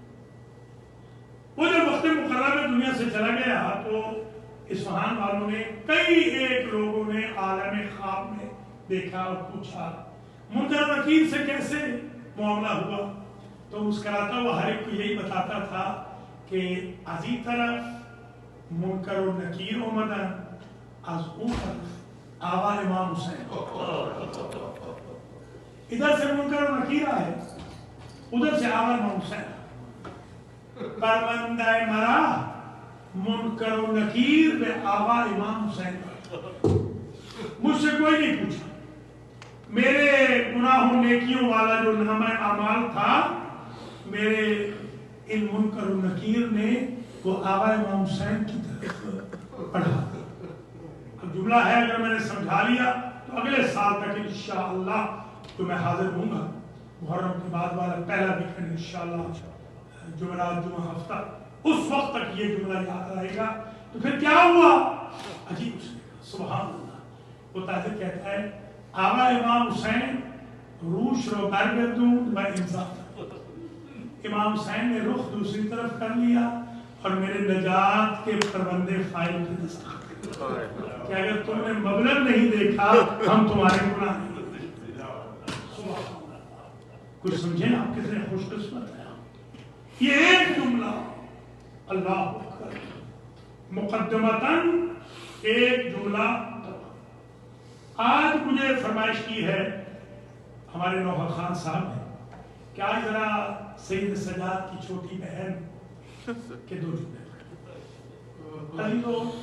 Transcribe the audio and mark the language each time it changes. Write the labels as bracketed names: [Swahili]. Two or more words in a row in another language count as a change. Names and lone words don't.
[Urdu] وہ جب وقت مقررہ میں دنیا سے چلا گیا تو اصفہان والوں نے کئی ایک لوگوں نے عالم خواب میں دیکھا اور پوچھا منکر نکیر سے کیسے معاملہ ہوا، تو مسکراتا وہ ہر ایک کو یہی بتاتا تھا کہ [Persian] ازی طرف منکر و نکیر اومدن، از اون طرف آوا امام حسین، [Urdu] ادھر سے منکر و نکیر آئے ادھر سے آوا امام حسین۔ [Persian] پروندہ مرا منکر و نکیر بے آوا امام حسین، [Urdu] مجھ سے کوئی نہیں پوچھا، میرے گناہوں نیکیوں والا جو نامہ اعمال تھا میرے ان منکر و نکیر نے وہ آوا امام حسین کی طرف پڑھا۔ اب جملہ ہے اگر میں نے سمجھا لیا تو اگلے سال تک انشاءاللہ تو میں حاضر ہوں گا، محرم کے بعد والا پہلا ویکینڈ انشاءاللہ جمعرات جمعہ ہفتہ، اس وقت تک یہ جملہ یاد رہے گا۔ تو پھر کیا ہوا؟ عجیب اس نے کہا [Arabic] سبحان اللہ، [Urdu] وہ تاجر کہتا ہے [Persian] آوا امام حسین روش رو برگردون و امضا، [Urdu] امام حسین نے رخ دوسری طرف کر لیا اور میرے نجات کے پروندے فائل کی دستخط کہ اگر تم نے مبلغ نہیں دیکھا ہم تمہارے گناہ نہیں دیکھتے۔ کچھ سمجھیں آپ کتنے خوش قسمت ہیں۔ یہ ایک جملہ [Arabic] اللہ اکبر [Urdu] مقدمتاً ایک جملہ آج مجھے فرمائش کی ہے ہمارے نوحہ خان صاحب نے کہ آج ذرا سید سجاد کی چھوٹی بہن کے دو جملے علی تو